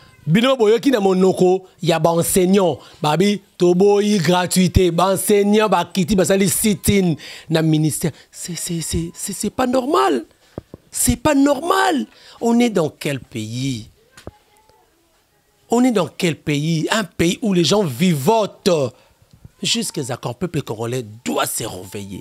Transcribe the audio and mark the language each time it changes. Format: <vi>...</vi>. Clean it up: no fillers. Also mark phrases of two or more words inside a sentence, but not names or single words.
<ln>bino boyoki na monoko ya ba enseignant babi toboyi gratuité ba enseignant ba kiti basali sit-in na ministère</ln> <fr>c'est pas normal. C'est pas normal. On est dans quel pays? On est dans quel pays? Un pays où les gens vivotent. Jusqu'à ce qu'un peuple congolais doit se réveiller.</fr>